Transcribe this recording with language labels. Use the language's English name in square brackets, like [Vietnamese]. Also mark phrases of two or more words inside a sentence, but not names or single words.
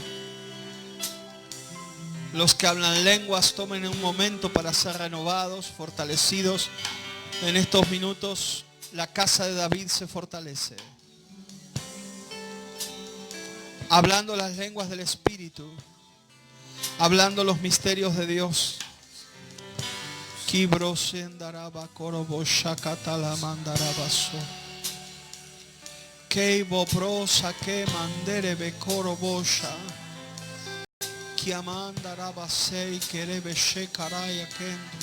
[Spanish] Los que hablan lenguas, tomen un momento para ser renovados, fortalecidos. En estos minutos, la casa de David se fortalece. Hablando las lenguas del Espíritu, hablando los misterios de Dios. Kibro sendaraba korobo shakatala mandarabaso. Keibo brosa que mandere be korobosha. Kiamandaraba sei kerebe shekaraya kendo.